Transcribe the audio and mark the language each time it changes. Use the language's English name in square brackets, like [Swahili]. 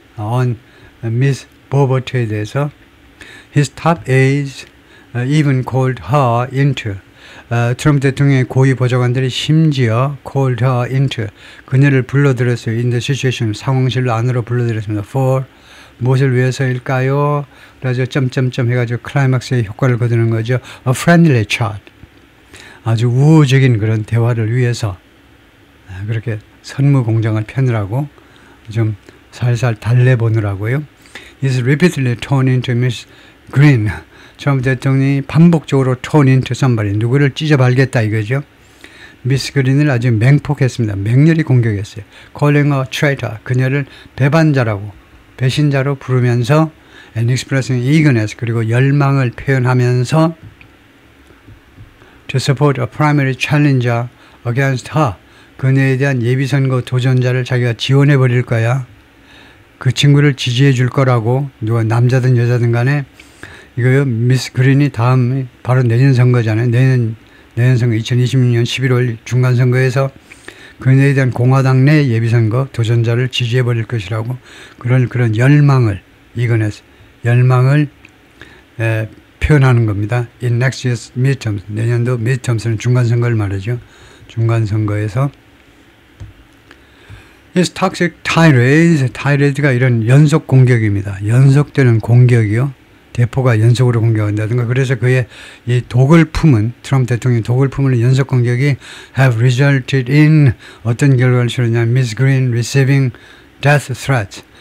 [English] on Miss Bobert [Korean] 에 대해서. [English] His top aides even called her into. [Korean] 트럼프 대통령의 고위 보좌관들이 심지어 [English] called her into. [Korean] 그녀를 불러들였어요. [English] in the situation. [Korean] 상황실로 안으로 불러들였습니다. for. 무엇을 위해서일까요? 그래서 점점점 해가지고 클라이막스의 효과를 거두는 거죠. [English] A friendly chat. [Korean] 아주 우호적인 그런 대화를 위해서 그렇게 선무 공장을 펴느라고 좀 살살 달래보느라고요. [English] He's repeatedly torn into Miss Green. [Korean] 트럼프 대통령이 반복적으로 torn into somebody. 누구를 찢어발겠다 이거죠. 미스 그린을 아주 맹폭했습니다. 맹렬히 공격했어요. [English] Calling her traitor. [Korean] 그녀를 배반자라고, 배신자로 부르면서 [English] and expressing eagerness. 그리고 열망을 표현하면서 to support a primary challenger against her. [Korean] 그녀에 대한 예비선거 도전자를 자기가 지원해 버릴 거야. 그 친구를 지지해 줄 거라고. 누가 남자든 여자든 간에 이거요. 미스 그린이 다음 바로 내년 선거잖아요. 내년 선거 2026년 11월 중간선거에서 그녀에 대한 공화당 내 예비선거 도전자를 지지해 버릴 것이라고. 그런 열망을 이거네서 열망을 표현하는 겁니다. [English] In next year's midterms. [Korean] 내년도 midterms는 중간선거를 말하죠. 중간선거에서 [English] His toxic tirades. [Korean] tirades가 이런 연속 공격입니다. 연속되는 공격이요. 대포가 연속으로 공격한다든가. 그래서 그의 이 독을 품은, 트럼프 대통령의 독을 품은 연속 공격이 [English] have resulted in [Korean] 어떤 결과를 치렀냐면 [English] Miss Green receiving death threats.